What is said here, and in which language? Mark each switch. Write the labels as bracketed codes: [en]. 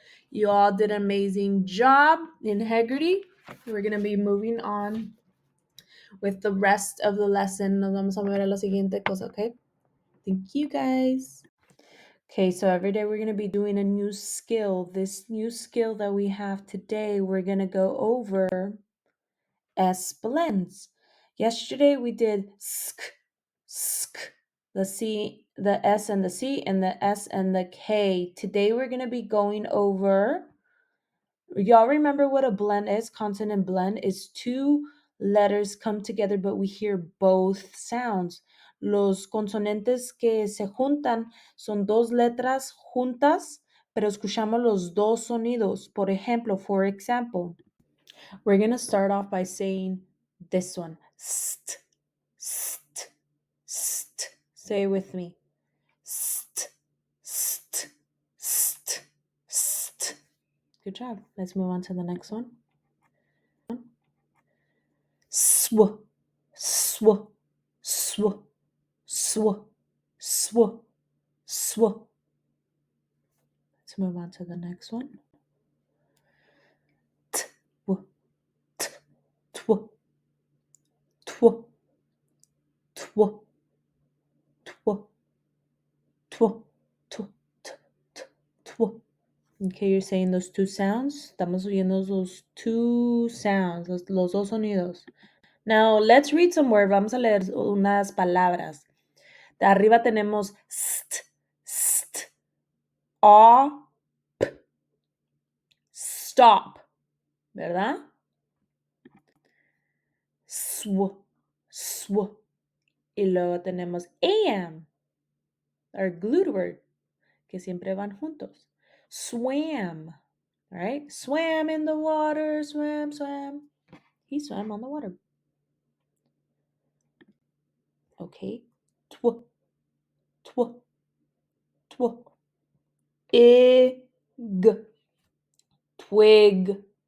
[en] You all did an amazing job. Integrity. We're going to be moving on with the rest of the lesson. [es] Nos vamos a ver a la siguiente cosa, okay? [en] Thank you, guys. Okay, so every day we're going to be doing a new skill. This new skill that we have today, we're going to go over S blends. Yesterday we did sk, sk, the C, the S and the C, and the S and the K. Today we're going to be going over, y'all remember what a blend is? Consonant blend is two letters come together, but we hear both sounds. [es] Los consonantes que se juntan son dos letras juntas, pero escuchamos los dos sonidos. Por ejemplo, [en] for example, we're going to start off by saying this one. St, st, st. Say it with me. St, st, st, st. Good job. Let's move on to the next one. Sw, sw, sw, sw, sw, sw. Let's move on to the next one. T, w, t, tw, tw, tw, tw, tw, tw, t, tw. Okay, you're saying those two sounds. [es] Estamos oyendo [en] those two sounds, [es] los dos sonidos. [en] Now, let's read some words. [es] Vamos a leer unas palabras. De arriba tenemos st, st, a, p, stop, ¿verdad? Sw, sw. Y luego tenemos am, [en] our glued word, [es] que siempre van juntos. [en] Swam, all right? Swam in the water, swam, swam. He swam on the water. Okay. Tw, tw, tw. Ig, twig.